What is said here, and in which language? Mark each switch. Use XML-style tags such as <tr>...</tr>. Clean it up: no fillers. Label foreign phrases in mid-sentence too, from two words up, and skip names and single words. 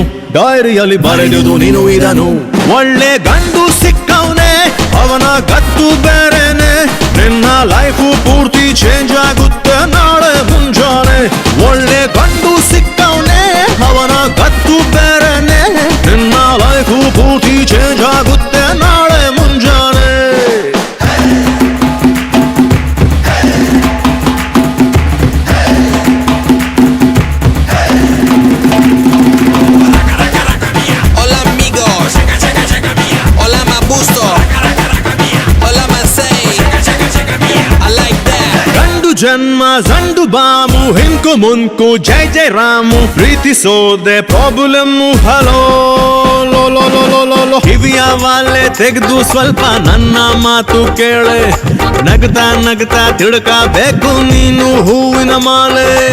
<kn>ಡೈರಿಯಲ್ಲಿ ಬರೆಯುವುದು ನೀನು ಇದನು. ಒಳ್ಳೆ ಗಂಡು ಸಿಕ್ಕವನೇ ಅವನ ಗತ್ತು ಬೇರೆನೆ. ನಿನ್ನ ಲೈಫು ಪೂರ್ತಿ ಚೇಂಜ್ ಆಗುತ್ತೆ ನಾಳೆ ಮುಂಜಾನೆ. ಒಳ್ಳೆ ಗಂಡು ಸಿಕ್ಕವನೇ ಅವನ ಗತ್ತು ಬೇರೆನೆ. ನಿನ್ನ ಲೈಫು ಪೂರ್ತಿ ಚೇಂಜ್ ಆಗುತ್ತೆ ನಾಳೆ ಮುಂಜಾನೆ.</kn> <es>Hola amigos, hola Mabusto, hola Masei,</es> <en>I like that.</en> <kn>ಗಂಡು ಜನ್ಮ ಜಂಡು ಬಾಮು ಹಿಂಕು ಮುಂಕು ಜೈ ಜೈ ರಾಮು. ಪ್ರೀತಿಸೋದೆ ಪ್ರಾಬ್ಲಮ್ಮು. ಹಲೋ ಲೋ ಲೋ ಲೋ ಲೋ ಲೋ ಲೋ. ಕಿವಿಯ ವಾಲೆ ತೆಗೆದು ಸ್ವಲ್ಪ ನನ್ನ ಮಾತು ಕೇಳೆ. ನಗ್ತಾ ನಗ್ತಾ ತಿಳ್ಕಬೇಕು ನೀನು ಹೂವಿನ ಮಾಲೆ.</kn>